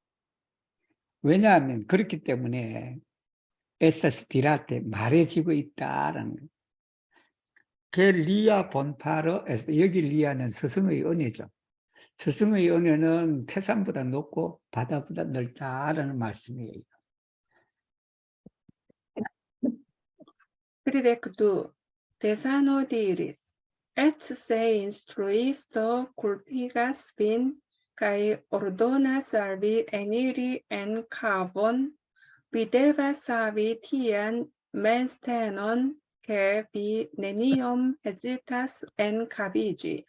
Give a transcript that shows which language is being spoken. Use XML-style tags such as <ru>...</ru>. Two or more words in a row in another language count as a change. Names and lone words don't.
<ko>왜냐하면 그렇기 때문에</ko> <eo>estas dirate</eo> <ko>말해지고 있다라는 거예요. 게</ko> <eo>lia bonfaro</eo> <ko>여기 리아는 스승의 은혜죠. 스승의 은혜는 태산보다 높고 바다보다 넓다라는 말씀이에요.</ko> <eo>Tridec 2. Tesano diris, et se instruisto culpigas vin, cae ordonas al vi eniri en cavon, vi devas havi tian menstenon, che vi neniom hesitas en cavigi.</eo>